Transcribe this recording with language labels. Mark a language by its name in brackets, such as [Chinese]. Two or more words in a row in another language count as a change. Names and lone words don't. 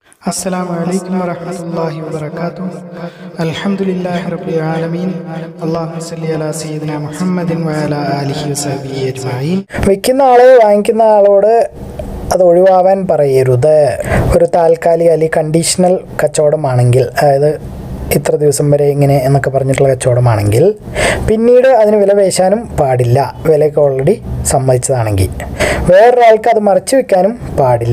[Arabic] السلام عليكم ورحمة الله وبركاته. الحمد لله رب العالمين. اللهم صل على سيدنا محمد وعلى آله وصحبه أجمعين. [Malayalam] വിൽക്കുന്ന ആള് വാങ്ങിക്കുന്ന ആളോട് അത് ഒഴിവാവാൻ പറയരുത്. ഒരു താൽക്കാലിക അല്ലെങ്കിൽ കണ്ടീഷണൽ കച്ചവടമാണെങ്കിൽ, അതായത് ഇത്ര ദിവസം വരെ ഇങ്ങനെ എന്നൊക്കെ പറഞ്ഞിട്ടുള്ള കച്ചവടമാണെങ്കിൽ പിന്നീട് അതിന് വില പേശാനും പാടില്ല. വിലയൊക്കെ ഓൾറെഡി സമ്മതിച്ചതാണെങ്കിൽ വേറൊരാൾക്ക് അത് മറച്ചു വെക്കാനും പാടില്ല.